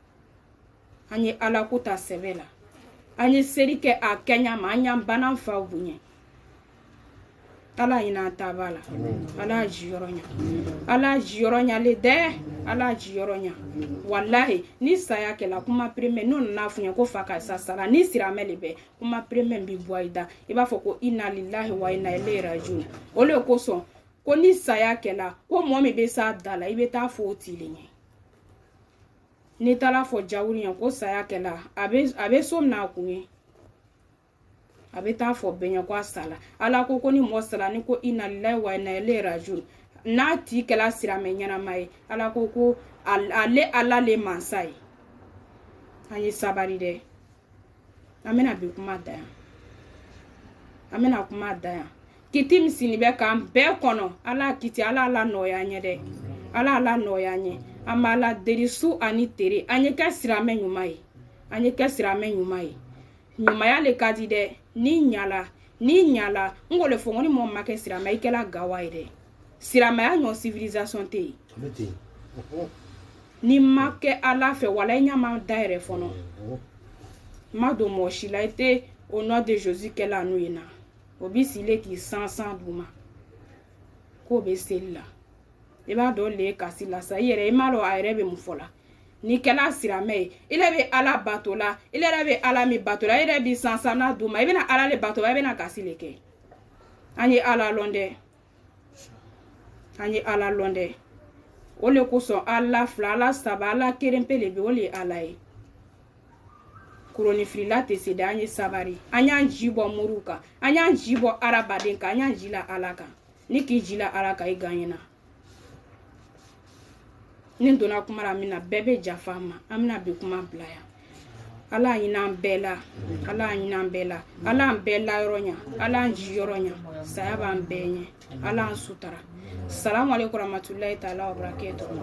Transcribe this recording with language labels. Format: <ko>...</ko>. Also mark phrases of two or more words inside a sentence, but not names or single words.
<bm>an ye ala ko ta sɛbɛ la an ye seri kɛ a kɛɲa ma an y'an bana faw bonya ala ɲin'an ta b'a la ala jiyɔrɔ ɲa ala jiyɔrɔ ɲale dɛ ala jiyɔrɔ ɲa wallahi ni saya kɛla kuma premier n'o nana fɔ ɲɛ ko fa ka sa sara ni siramɛ le bɛ kuma premier bi bɔ i da i b'a fɔ ko</bm> <ar>إنا لله وإنا إليه راجعون</ar> <bm>o le kosɔn ko ni saya kɛla ko mɔgɔ min bɛ s'a da la i bɛ taa fɔ o tile ɲɛ ni taara fɔ jawuri ɲɛ ko saya kɛla a bɛ so min a kun ye a bɛ taa fɔ bɛɛ ɲɛ ko a sala ala ko ni mɔgɔ sala ni ko</bm> <ar>إنا لله وإنا إليه راجعون</ar> <bm>n'a tigi kɛla siramɛ ɲɛnama ye ala ko ale ala le mansa ye an ye sabari dɛ an bɛna bi kuma da yan an bɛna kuma da yan kiti min sini bɛ k'an bɛɛ kɔnɔ ala kiti ala nɔgɔya ɲɛ dɛ ala nɔgɔya ɲɛ an b'a la deri su ani tere an ye kɛ siramɛ ɲuman ye an ye kɛ siramɛ ɲuman ye ɲumanya le ka di dɛ ni ɲala n ko le fɔ ko ni mɔgɔ ma kɛ siramɛ i kɛla gawa ye dɛ siramɛya ɲɔ civilisation tɛ yen ni ma kɛ ala fɛ wala i ɲama da yɛrɛ fɔlɔ ma don mɔgɔ si la i tɛ</bm> <fr>au nom de Jésus</fr> <bm>kɛla n'o ye na o bi sile k'i sansan d'u ma k'o bɛ seli la i b'a dɔn le kasi la sa i yɛrɛ i m'a dɔn a yɛrɛ bɛ mun fɔ la ni kɛla siramɛ ye i yɛrɛ bɛ ala bato la i yɛrɛ bɛ ala min bato la i yɛrɛ bɛ sansan n'a d'u ma i bɛna ala le bato la i bɛna kasi le kɛ an ye ala lɔn dɛ an ye ala lɔn dɛ o le kosɔn ala 2 ala 3 ala keren pe le bɛ o le ye ala ye kuronifirila tɛ se dɛ an ye sabari an y'an ji bɔ muru kan an y'an ji bɔ arabaden kan an y'an ji la ala kan ni k'i ji la ala kan i gagnena ni donna kuma la min na bɛɛ bɛ jafa ma an bɛna bi kuma bila yan ala ɲin'an bɛɛ la ala ɲin'an bɛɛ la ala an bɛɛ la yɔrɔ ɲa ala an ji yɔrɔ ɲa saya b'an bɛɛ ɲɛ ala an sutara</bm> <ar>السلام عليكم ورحمة الله تعالى وبركاته</ar>